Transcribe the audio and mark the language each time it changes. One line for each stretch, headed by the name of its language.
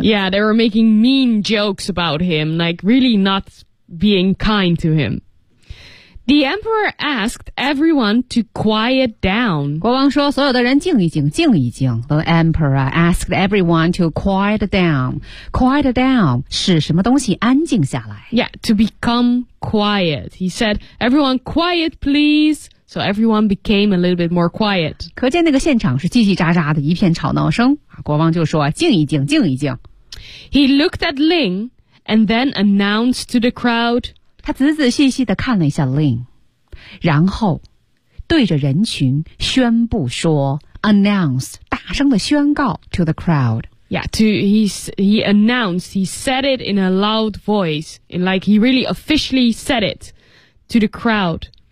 English: Yeah, they were making mean jokes about him, like really not being kind to him. The emperor asked everyone to quiet down.
Chinese: 国王说所有的人静一静，静一静。
English: The emperor asked everyone to quiet down. Quiet down,
Chinese: 使什么东西安静下来。
English: Yeah, to become quiet. He said, everyone quiet please. So everyone became a little bit more quiet.
Chinese: 可见那个现场是叽叽喳喳的一片吵闹声。国王就说静一静，静一静。
English: He looked at Ling and then announced to the crowd,
Chinese: 他仔仔细细地看了一下 Lin, 然后对着人群宣布说 announce, 大声地宣告
English: to the crowd. Yeah, he announced, he said it in a loud voice, like he really officially said it to the crowd.